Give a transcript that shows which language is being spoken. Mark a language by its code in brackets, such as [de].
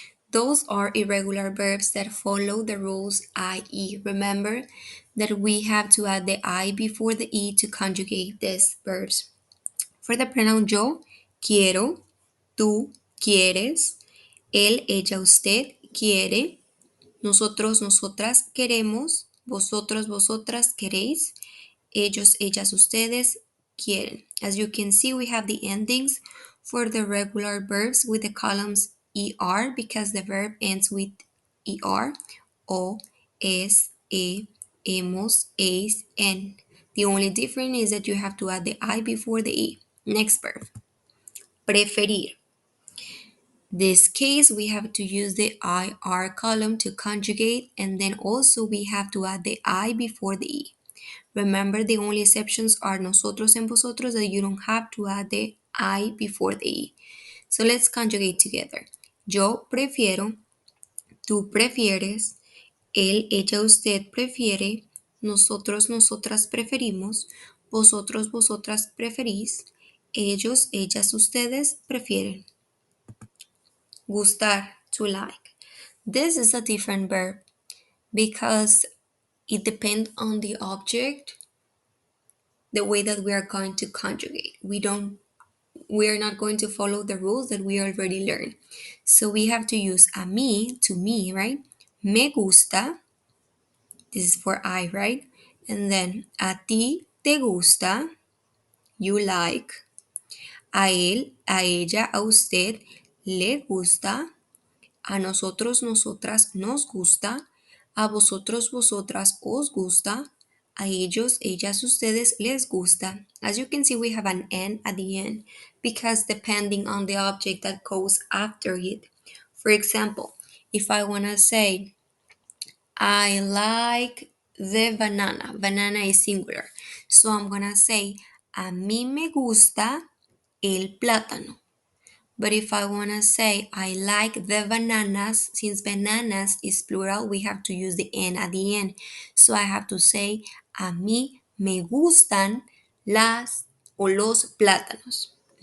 [en] Those are irregular verbs that follow the rules IE. Remember that we have to add the I before the E to conjugate these verbs. For the pronoun [es] yo, quiero, tú, quieres, él, ella, usted, quiere, nosotros, nosotras, queremos, vosotros, vosotras, queréis, ellos, ellas, ustedes, quieren. [en] As you can see, we have the endings for the regular verbs with the columns ER because the verb ends with ER, [es] o, es, hemos, es, en. [en] The only difference is that you have to add the I before the E. Next verb, preferir. This case, we have to use the IR column to conjugate, and then also we have to add the I before the E. Remember, the only exceptions are nosotros and vosotros, that you don't have to add the I before the E. So let's conjugate together. [es] Yo prefiero, tú prefieres, él, ella, usted prefiere, nosotros, nosotras preferimos, vosotros, vosotras preferís, ellos, ellas, ustedes prefieren. [en] Gustar, to like. This is a different verb because it depends on the object, the way that we are going to conjugate. We are not going to follow the rules that we already learned. So we have to use [es] a mí, [en] to me, right? [es] Me gusta, [en] this is for I, right? And then [es] a ti te gusta, [en] you like. [es] A él, a ella, a usted le gusta. A nosotros, nosotras nos gusta. A vosotros, vosotras os gusta. A ellos, ellas, ustedes les gusta. [en] As you can see, we have an N at the end because depending on the object that goes after it. For example, if I want to say, I like the banana. Banana is singular. So I'm going to say, [es] a mí me gusta el plátano. [en] But if I want to say I like the bananas, since bananas is plural, we have to use the N at the end. So I have to say, [es] a mí me gustan las o los plátanos.